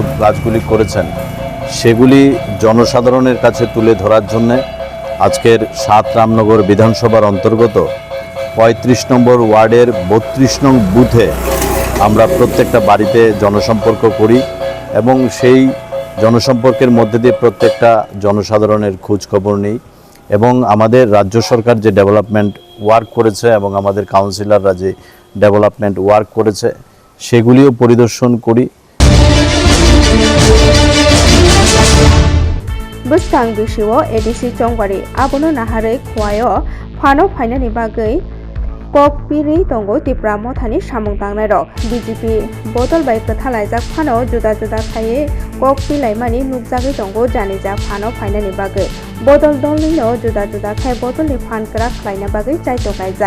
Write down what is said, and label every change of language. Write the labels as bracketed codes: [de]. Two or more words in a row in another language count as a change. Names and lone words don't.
[bn] কাজগুলি করেছেন, সেগুলি জনসাধারণের কাছে তুলে ধরার জন্য আজকের 7 রামনগর বিধানসভার অন্তর্গত 35 নম্বর ওয়ার্ডের 32 নং বুথে আমরা প্রত্যেকটা বাড়িতে জনসম্পর্ক করি এবং সেই জনসম্পর্কের মধ্যে দিয়ে প্রত্যেকটা জনসাধারণের খোঁজ খবর নিই এবং আমাদের রাজ্য সরকার যে [en] development work [bn] করেছে এবং আমাদের কাউন্সিলররা যে [en] development work [bn] করেছে সেগুলিও পরিদর্শন করি। [trp] Bustang Bishiwo ADC Chongwari Abono Nahare Kwayo Phano Phainani Bagai Kokpiri Tongo Tipra Mothani Samung Tangnarok BJP Bodol Bai Kathalajak Phano Juda Juda Khaye Kokpi Laimani Nukjagi Tongo Janija Phano Phainani Bagai Bodol Dolino Juda Juda Khai Bodol ni Phan Krak Khlaina Bagai Chaito Kaija